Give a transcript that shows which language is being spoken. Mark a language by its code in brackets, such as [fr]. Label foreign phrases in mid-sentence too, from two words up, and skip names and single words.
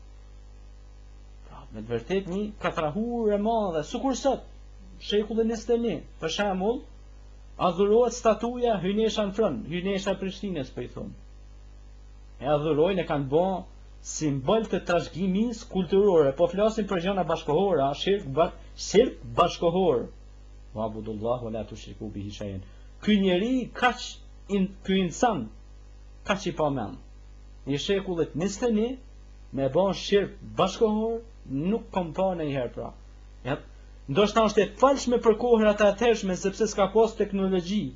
[sq] Me të vërtet një katrahur e madhe, sukur sot, shekullin 21, për shembull, adhurohet statuja Hynesha në Frën, Hynesha Prishtinës, për i thunë. E adhurojnë e kanë bo simbol të trashëgimisë kulturore, po flasin për gjëra bashkohore, shirk bashkohor. [ar] واعبدوا الله ولا تشركوا به شيئا. [sq] Ky njeri ky insan kaq i pamend. Në shekullit 21 me bën shirk bashkohor nuk kom pa ndonjëherë pra. Ndoshta është e falshme për kohërat e atëhershme sepse s'ka pas teknologji.